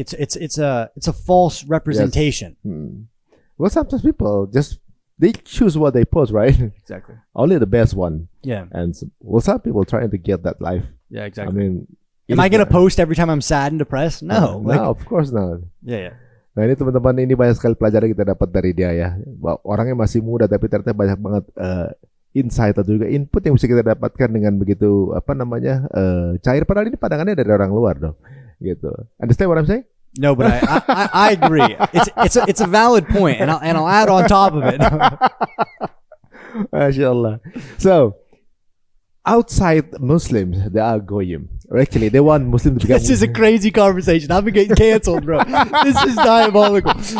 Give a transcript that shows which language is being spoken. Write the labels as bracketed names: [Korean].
[English] It's a false representation. Well, sometimes people they choose what they post, right? Exactly. Only the best one. Yeah. And some people trying to get that life. Yeah, exactly. I mean, am I going to post every time I'm sad and depressed? No. No, of course not. Yeah. [Indonesian] Nah ini teman-teman, ini banyak sekali pelajaran kita dapat dari dia ya. Orangnya masih muda tapi ternyata banyak banget insight atau juga input yang bisa kita dapatkan dengan begitu cair. Padahal ini pandangannya dari orang luar dong, gitu. [English] Understand what I'm saying? No, but I agree. It's a valid point, and I'll add on top of it. MashaAllah. So outside Muslims, they are goyim. Or actually, they want Muslims to become. This is a crazy conversation. I've been getting canceled, bro. This is diabolical.